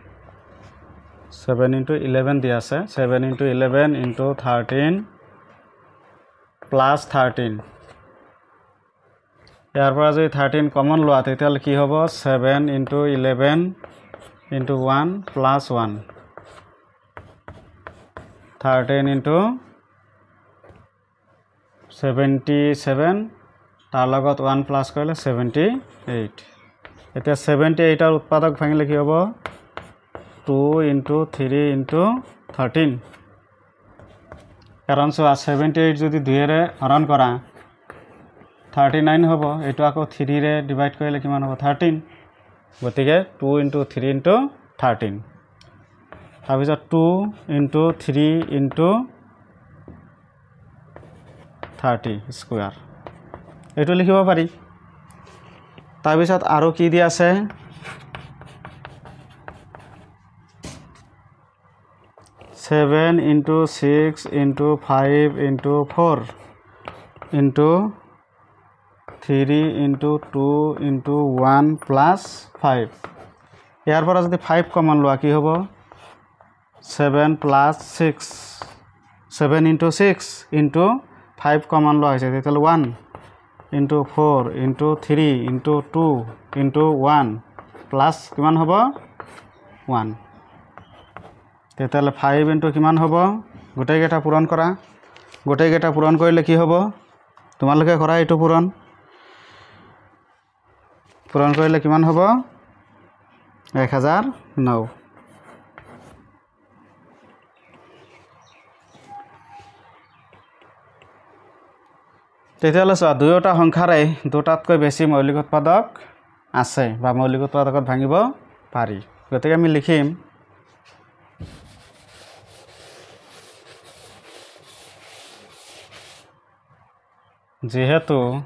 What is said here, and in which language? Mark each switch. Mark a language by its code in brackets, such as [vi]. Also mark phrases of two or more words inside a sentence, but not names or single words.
[as] 7 into 11 দিয়া আছে 7 into 11 into 13 plus 13 ইয়াৰ পৰা যদি 13 কমন লোৱা তেতিয়াহ'লে কি হ'ব 7 into 11 into 1 plus 1 13 into 77 তাৰ লগত 1 প্লাছ কৰিলে 78 এতিয়া 78ৰ উৎপাদক ভাঙিলে কি হ'ব 2 into 3 into 13 কাৰণ চোৱা 78 যদি 2ৰে হৰণ কৰা 39 হ'ব এইটো আকৌ 3ৰে ডিভাইড কৰিলে কিমান হ'ব 13 গতিকে 2 into 3 into 13 তাৰপিছত 2 into 3 into 30 স্কোয়াৰ এইটো লিখিব পাৰি তাৰপিছত আৰু কি দিয়া আছে 7 into 6 into 5 into 4 into 3 into 2 into 1 plus 5 ইয়াৰ পৰা যদি 5 কমন লোৱা কি হ'ব 7 plus 6 7 into 6 into 5 কমন লোৱা হৈছে তেতিয়াহ'লে 1 into 4 into 3 into 2 into 1 plus কিমান হ'ব 1 তেতিয়াহ'লে 5 into কিমান হ'ব গোটেইকেইটা পূৰণ কৰা গোটেইকেইটা পূৰণ কৰিলে কি হ'ব তোমালোকে কৰা এইটো পূৰণ কৰিলে কিমান হ'ব 1009 তেতিয়াহ'লে চোৱা দুয়োটা সংখ্যাৰে দুটাতকৈ বেছি মৌলিক উৎপাদক আছে বা মৌলিক উৎপাদকত ভাঙিব পাৰি গতিকে আমি লিখিম যেহেতু